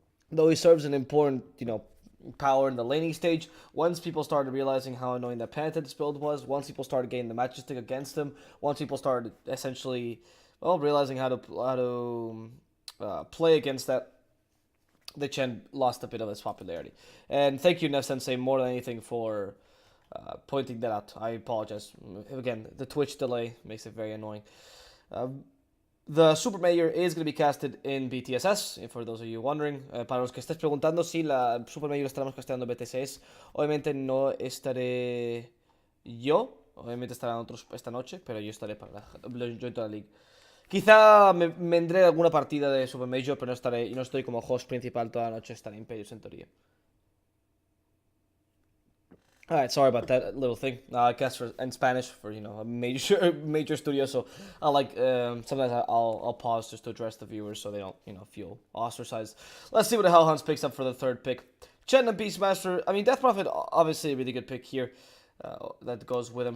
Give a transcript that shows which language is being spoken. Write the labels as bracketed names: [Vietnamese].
[English] Though he serves an important, power in the laning stage, once people started realizing how annoying that Panther's build was, once people started getting the Majestic against him, once people started essentially, well, realizing how to play against that, the Chen lost a bit of its popularity. And thank you, Nev Sensei, more than anything for pointing that out. I apologize. Again, the Twitch delay makes it very annoying. The Super Mayor is going to be casted in BTSS, for those of you wondering. [Spanish] Para los que estés preguntando si la Super Mayor estaremos casteando en BTSS, obviamente no estaré yo, obviamente estarán otros esta noche, pero yo estaré para la Joint League. Quizá me vendré alguna partida de Super Major, pero no estoy como host principal toda la noche, estaré en Imperius en teoría. [English] Alright, sorry about that little thing. I guess in Spanish for a major studio, so I like sometimes I'll pause just to address the viewers so they don't feel ostracized. Let's see what the Hellhounds picks up for the third pick. Chen and Beastmaster. I mean, Death Prophet obviously a really good pick here. That goes with him.